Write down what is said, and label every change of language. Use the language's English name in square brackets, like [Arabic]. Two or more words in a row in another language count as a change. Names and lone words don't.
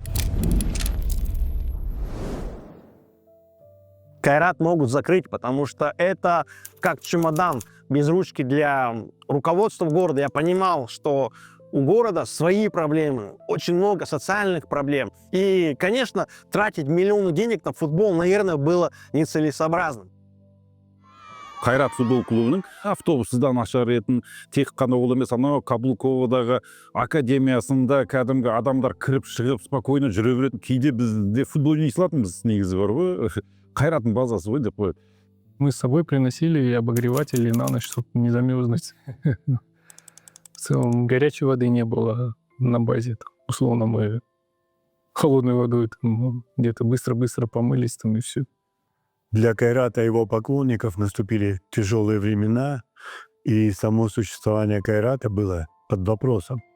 [Russian] Кайрат могут закрыть, потому что это как чемодан без ручки для руководства города. Я понимал, что у города свои проблемы, очень много социальных проблем. И, конечно, тратить миллионы денег на футбол, наверное, было нецелесообразно. [Kazakh] Қайрат футбол клубының автобусыздан ашар етін, тек қана ол емес, анау Каблуковадағы академиясында кәдімгі адамдар кіріп шығып спокойно жүре беретін. Кейде бізде футбол не салатынбыз негізі бар ғой. Қайраттың базасы ғой деп қояды. [Russian] Мы с собой приносили обогреватели на ночь, чтобы не замерзнуть. В целом горячей воды не было на базе. Условно мы холодной водой где-то быстро-быстро помылись и все. Для Кайрата и его поклонников наступили тяжелые времена, и само существование Кайрата было под вопросом.